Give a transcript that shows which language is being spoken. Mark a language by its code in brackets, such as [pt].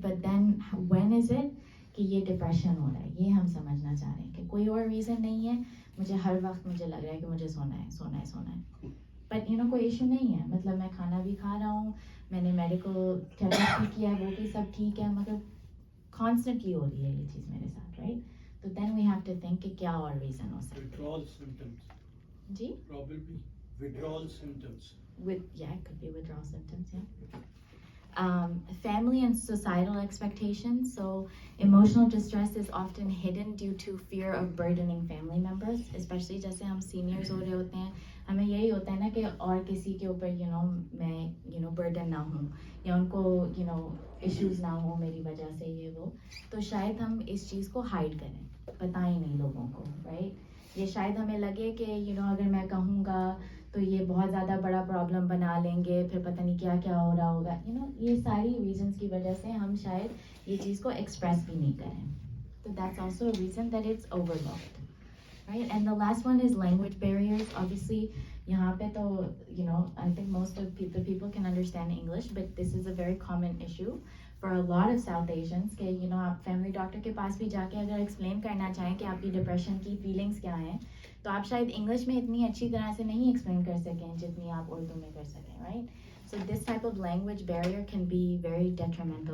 [en] but then when is it [hi] कि ये depression हो रहा है, ये हम समझना चाह रहे हैं कि कोई और रीज़न नहीं है, मुझे हर वक्त मुझे लग रहा है कि मुझे सोना है. बट कोई इशू नहीं है, मतलब मैं खाना भी खा रहा हूँ, मैंने मेडिकल थेरेपी भी किया है, वो भी सब ठीक है, मगर कॉन्स्टेंटली हो रही है ये चीज़ मेरे साथ, राइट? तो [en] then we have to think [hi] कि क्या और रीज़न हो सकता है. [en] Withdrawal symptoms. [hi] Ji? [en] Probably withdrawal symptoms. It could be withdrawal symptoms, yeah. Family and societal expectations. So emotional distress is often hidden due to fear of burdening family members, [hi] especially जैसे हम seniors हो रहे होते हैं, हमें यही होता है ना कि और किसी के ऊपर मैं burden ना हूँ या उनको issues ना हो मेरी वजह से ये वो, तो शायद हम इस चीज़ को hide करें, बताएं नहीं लोगों को, right? ये शायद हमें लगे कि अगर मैं कहूँगा तो ये बहुत ज़्यादा बड़ा प्रॉब्लम बना लेंगे, फिर पता नहीं क्या क्या हो रहा होगा, ये सारी रीजंस की वजह से हम शायद ये चीज़ को एक्सप्रेस भी नहीं करें. [en] तो that's also a reason that it's overlooked, right? And the last one is language barriers. Obviously [hi] यहाँ पे तो [en] I think most of the people can understand English, but this is a very common issue for a lot of South Asians [hi] कि you know आप family doctor के पास भी जाके अगर explain करना चाहें कि आपकी डिप्रेशन की फीलिंग्स क्या हैं तो आप शायद इंग्लिश में इतनी अच्छी तरह से नहीं एक्सप्लेन कर सकें जितनी आप उर्दू में कर सकें, right? [en] So this type of language barrier can be very detrimental.